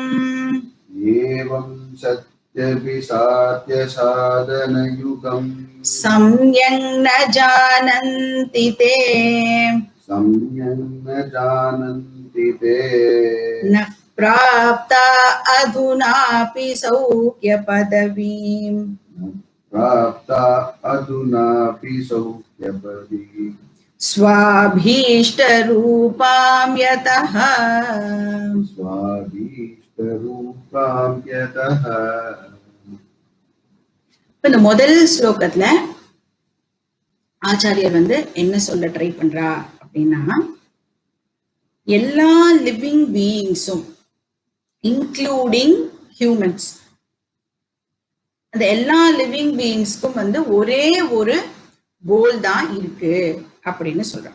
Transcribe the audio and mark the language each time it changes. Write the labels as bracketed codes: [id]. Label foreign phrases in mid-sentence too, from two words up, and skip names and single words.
[sa] एवं सत्यपि साध्य साधनयुगम् सम्यङ् न जानन्ति ते, सम्यङ् न जानन्ति ते न प्राप्ता अधुनापि सौख्य पदवीम्, प्राप्ता अधुनापि सौख्यपदीम् स्वाभीष्टरूपां यतः, स्वाभीष्टरूपां यतः. [ta] இந்த முதல் ஸ்லோகத்துல ஆச்சாரியர் என்ன சொல்ல ட்ரை பண்றா அப்படின்னா, எல்லா [en] living beings including humans, [ta] அந்த எல்லா [en] living beings [ta] ஒரே ஒரு கோல் தான் இருக்கு அப்படின்னு சொல்றான்.